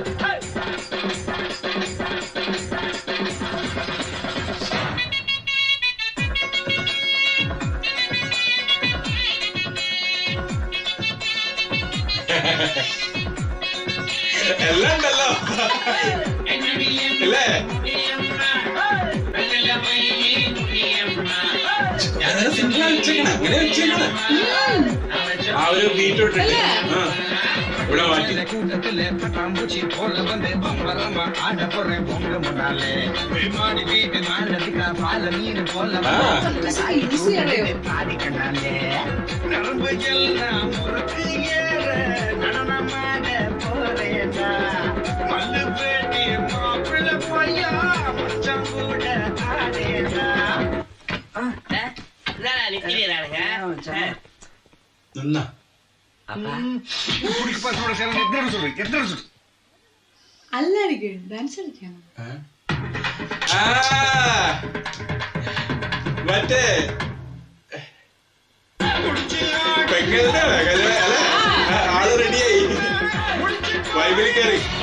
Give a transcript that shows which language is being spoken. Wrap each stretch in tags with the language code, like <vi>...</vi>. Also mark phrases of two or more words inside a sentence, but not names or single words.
<ml>എല്ലാം ഉണ്ടല്ലോ ഇല്ലേ? അങ്ങനെ വെച്ചേക്കണ ആ ഒരു ബീറ്റ് ഇട്ടിട്ട് ഇവിടെ മാറ്റി.</ml> <ta>கூட்டத்துல பட்டாம்பூச்சி போல வந்து பம்பரமா ஆட போறேன் பொங்க முன்னாலே மாடி வீட்டு மாடத்துக்கா பால மீன் போல பாடி கண்ணாலே நரம்பு எல்லாம் முறுக்கு ஏற நடனமாக போறேடா மல்லு பேட்டி மாப்பிள்ள போயா மச்சான் கூட ஆடேடா.</ta> <ml>നിന്നാ അല്ലായിരിക്കും ഡാൻസ് കളിക്കണം. മറ്റേ ആള് റെഡിയായി വൈബിൽ കയറി.</ml>